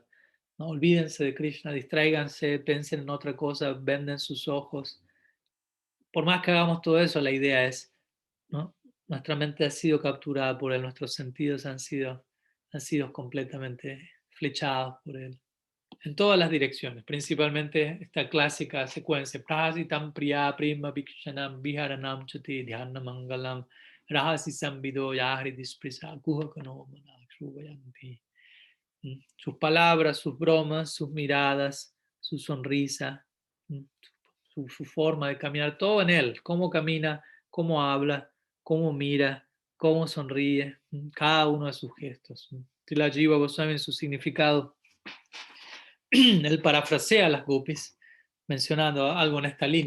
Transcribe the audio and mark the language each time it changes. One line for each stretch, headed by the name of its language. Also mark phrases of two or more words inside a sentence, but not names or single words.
Spanish: No olvídense de Krishna, distráiganse, piensen en otra cosa, venden sus ojos. Por más que hagamos todo eso, la idea es, ¿no? Nuestra mente ha sido capturada por él, nuestros sentidos han sido completamente flechados por él, en todas las direcciones, principalmente esta clásica secuencia,
Sanskrit: prasitam priya prima vikshanam viharanam chati dhyana mangalam rahasi samvido yahri disprisa guhakano manakshruvayanti.
Spanish: Sus palabras, sus bromas, sus miradas, su sonrisa, su forma de caminar, todo en él, cómo camina, cómo habla, cómo mira, cómo sonríe, cada uno de sus gestos. Srila Jiva Goswami en su significado, él parafrasea a las gopis mencionando algo en esta línea.